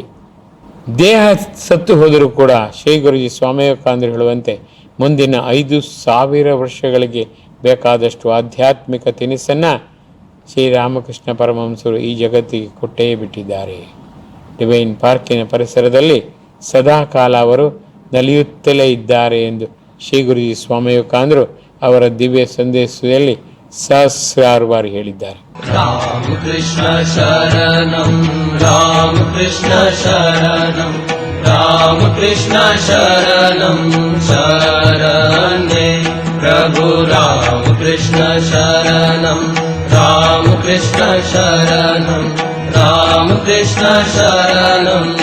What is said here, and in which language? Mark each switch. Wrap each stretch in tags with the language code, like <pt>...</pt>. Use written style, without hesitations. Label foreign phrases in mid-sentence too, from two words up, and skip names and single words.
<kn>ದೇಹ ಸತ್ತು ಹೋದರೂ ಕೂಡ ಶ್ರೀ ಗುರುಜಿ ಸ್ವಾಮಿ ವಿವೇಕಾನಂದರು ಹೇಳುವಂತೆ ಮುಂದಿನ 5,000 ವರ್ಷಗಳಿಗೆ ಬೇಕಾದಷ್ಟು ಆಧ್ಯಾತ್ಮಿಕ ತಿನಿಸನ್ನು ಶ್ರೀರಾಮಕೃಷ್ಣ ಪರಮಹಂಸರು ಈ ಜಗತ್ತಿಗೆ ಕೊಟ್ಟೇ ಬಿಟ್ಟಿದ್ದಾರೆ. ಡಿವೈನ್ ಪಾರ್ಕಿನ ಪರಿಸರದಲ್ಲಿ ಸದಾಕಾಲ ಅವರು ನಲಿಯುತ್ತಲೇ ಇದ್ದಾರೆ ಎಂದು ಶ್ರೀ ಗುರುಜಿ ಸ್ವಾಮಿ ವಿವೇಕಾನಂದರು ಅವರ ದಿವ್ಯ ಸಂದೇಶದಲ್ಲಿ ಸಹಸ್ರಾರು ಬಾರಿ ಹೇಳಿದ್ದಾರೆ.</kn> <sa>ರಾಮಕೃಷ್ಣ ಶರಣಂ ರಾಮಕೃಷ್ಣ ಶರಣಂ ರಾಮಕೃಷ್ಣ ಶರಣಂ ಶರಣೆ ಪ್ರಭು ರಾಮಕೃಷ್ಣ ಶರಣಂ ರಾಮಕೃಷ್ಣ ಶರಣಂ ರಾಮಕೃಷ್ಣ ಶರಣಂ</sa>